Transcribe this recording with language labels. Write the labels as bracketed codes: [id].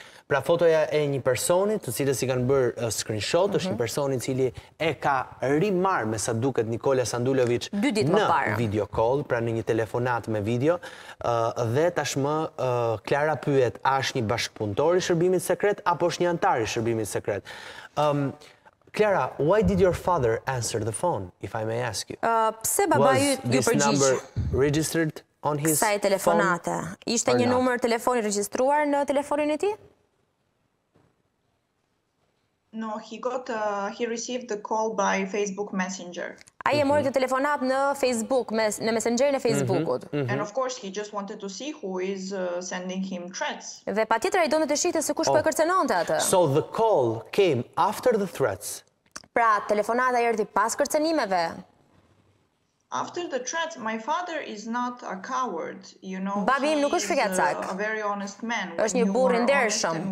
[sq] Pra, fotoja e një personi, të cilës i kanë bërë screenshot, është një personi cili e ka rimarrë me sa duket Nikola Sanduloviç në video call, pra në një telefonat me video, dhe tashmë Klara pyet, a është një bashkëpunëtor i shërbimit sekret, apo është një antar i shërbimit sekret? [en] Clara, why did your father answer the phone, if I may ask you? [sq] Pse baba ju përgjigj? [en] Was this number registered on his phone? [sq] Kësaj telefonate. Ishte një numër telefoni regjistruar në telefonin e tij? [en] No, he received the call by Facebook Messenger. [sq] Ai e mori këtë telefonat në Facebook, në Messengerin e Facebookut. [en] And of course, he just wanted to see who is sending him threats. [sq] Dhe patjetër ai donte të shihte se kush po e kërcënonte atë. [en] So the call came after the threats. [sq] Pra, telefonata erdhi pas kërcënimeve. [en] After the threats, my father is not a coward, you know. [sq] Babi im nuk është fikacak. [en] A very honest man. [sq] Është një burr i ndershëm.